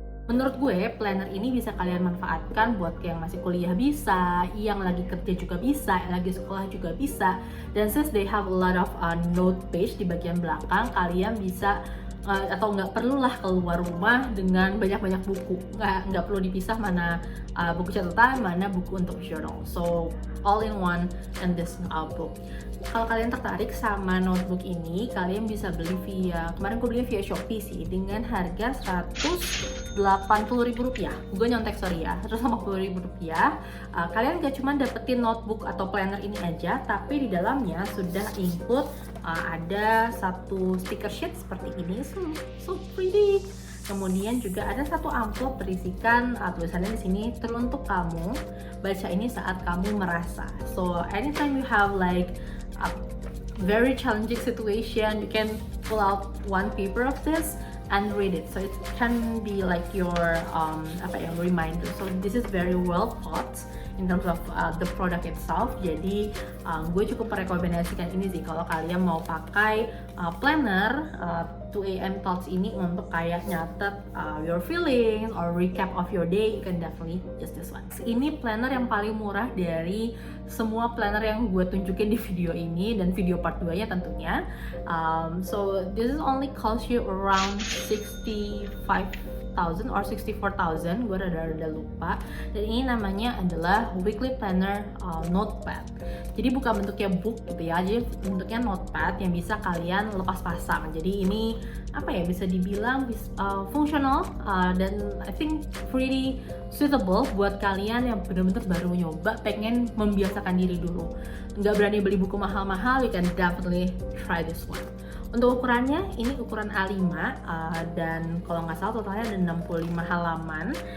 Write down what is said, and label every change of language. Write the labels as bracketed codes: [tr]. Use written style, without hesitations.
[id] Menurut gue, planner ini bisa kalian manfaatkan buat yang masih kuliah bisa, yang lagi kerja juga bisa, yang lagi sekolah juga bisa. Dan [en] since they have a lot of note page [id] di bagian belakang, kalian bisa atau nggak perlulah keluar rumah dengan banyak-banyak buku. Nggak perlu dipisah mana buku catatan, mana buku untuk journal. [en] So, all in one in this book. [id] Kalau kalian tertarik sama notebook ini, kalian bisa beli kemarin gue beli via Shopee sih, dengan harga Rp180.000. Gue nyontek, sorry ya, Rp180.000. Kalian gak cuma dapetin notebook atau planner ini aja, tapi di dalamnya sudah include ada satu sticker sheet seperti ini, [en] so pretty. [id] Kemudian juga ada satu amplop berisikan tulisannya di sini, teruntuk kamu, baca ini saat kamu merasa. [en] So anytime you have like a very challenging situation, you can pull out one paper of this and read it. So it can be like your reminder. So this is very well thought in terms of the product itself. [id] Jadi gue cukup merekomendasikan ini sih kalau kalian mau pakai planner 2AM Thoughts ini untuk kayak nyatet [en] your feelings or recap of your day. You can definitely use this one. [id] Ini planner yang paling murah dari semua planner yang gue tunjukin di video ini dan video part 2 nya tentunya. [en] So this is only cost you around 65,000 or 64,000, [id] gue rada lupa. Dan ini namanya adalah Weekly Planner Notepad. Jadi bukan bentuknya book gitu ya, jadi bentuknya notepad yang bisa kalian lepas pasang. Jadi ini bisa dibilang fungsional dan [en] I think pretty suitable [id] buat kalian yang benar-benar baru nyoba, pengen membiasakan diri dulu. Nggak berani beli buku mahal-mahal, [en] you can definitely try this one. [id] Untuk ukurannya, ini ukuran A5 dan kalau nggak salah totalnya ada 65 halaman.